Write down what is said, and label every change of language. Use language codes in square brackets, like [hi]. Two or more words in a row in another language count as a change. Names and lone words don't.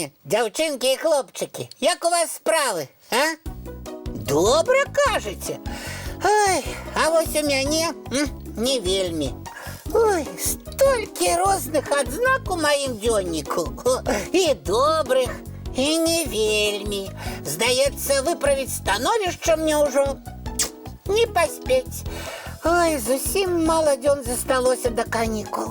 [uk] Дівчинки і хлопчики, як у вас справи, а? Добре, кажеться. [be] Ой, а ось у мяне не вельми. Ой, столькі розных адзнак у маім дзённіку. І добрых, і не вельми. Здаецца, выправіць становішча мне ўжо не паспець. Ой, зусім мала дзён засталося да канікул.